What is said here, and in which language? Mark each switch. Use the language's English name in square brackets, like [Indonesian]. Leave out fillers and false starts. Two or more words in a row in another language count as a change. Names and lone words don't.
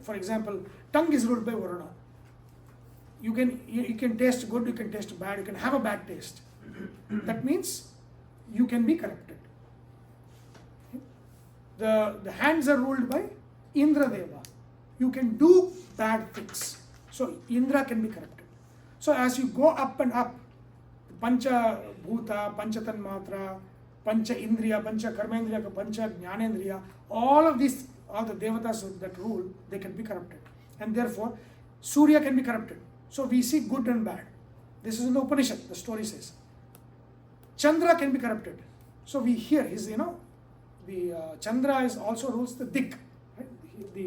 [English] For example, tongue is ruled by Varuna. You can taste good, you can taste bad, you can have a bad taste. That means you can be corrupted. The hands are ruled by Indra Deva. You can do bad things. So Indra can be corrupted. So as you go up and up, [Sanskrit] पञ्च भूत पञ्च तन्मात्र पञ्च इन्द्रिय पञ्च कर्मेन्द्रिय पञ्च ज्ञानेन्द्रिय, [English] all of these, all the devatas that rule, they can be corrupted. And therefore, Surya can be corrupted. So we see good and bad. This is in the Upanishad, the story says. Chandra can be corrupted. So we hear his, the Chandra is also rules the Dik, right?